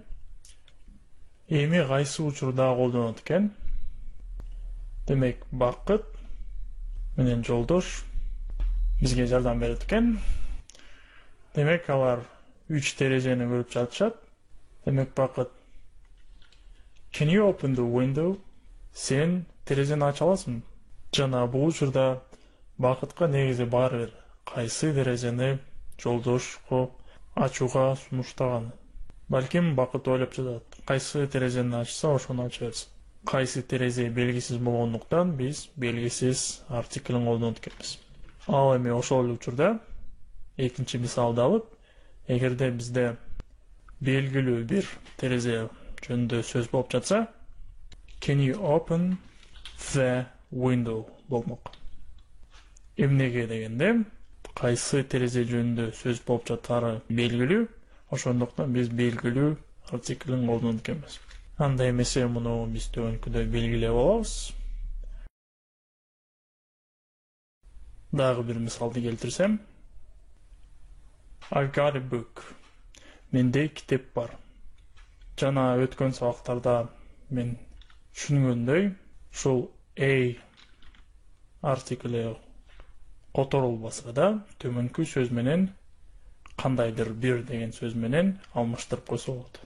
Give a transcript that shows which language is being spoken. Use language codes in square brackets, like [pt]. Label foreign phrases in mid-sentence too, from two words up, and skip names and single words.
[ky] Эми кайсы учурда колдонот экен? Демек, бакыт менен жолдош бизге жардам берет экен. Демек, алар 3 терезени көрүп жатышат. Демек, бакыт, [en] can you open the window? [ky] Сен терезени ача аласың? Жана бул учурда бакытка негизи баары бир кайсы терезени жолдошко ачууга сунуштаган. Балким бакыт ойлоп жатат. Кайсы терезени ачса, ошону ача берсин. Кайсы терезе белгисиз болгондуктан биз белгисиз артиклин колдонот экенбиз. Ал эми ошол эле учурда экинчи мисалды алып, эгерде бизде белгилүү бир терезе жөнүндө сөз болуп жатса, [en] can you open the window болмок. [ky] Эмнеге дегенде, кайсы терезе жөнүндө сөз болуп жатары белгилүү, ошондуктан биз белгилүү артиклин колдонот экенбиз. Анда эмесе муну биз төмөнкүдө белгилеп алабыз. Дагы бир мисалды келтирсем, [en] I've got a book. [ky] Менде китеп бар. Жана өткөн сабактарда мен түшүнгөндөй, ушул a артикле которулбаса да, төмөнкү сөз менен кандайдыр бир деген сөз менен алмаштырып койсо болот.